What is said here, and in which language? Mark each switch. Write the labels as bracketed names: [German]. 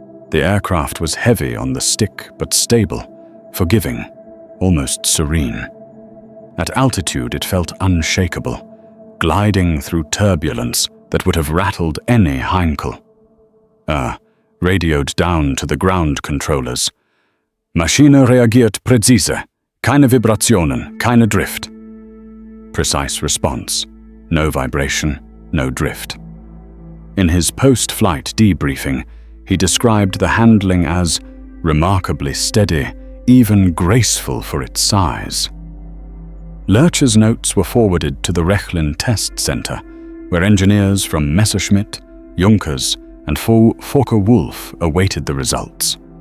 [English] The aircraft was heavy on the stick but stable, forgiving, almost serene. At altitude, it felt unshakable, gliding through turbulence that would have rattled any Heinkel. Radioed down to the ground controllers. [German] Maschine reagiert präzise. Keine Vibrationen, keine Drift. [English] Precise response. No vibration, no drift. In his post-flight debriefing, he described the handling as remarkably steady, even graceful for its size. Lerche's notes were forwarded to the Rechlin Test Center, where engineers from Messerschmitt, Junkers, and Focke-Wulf awaited the results.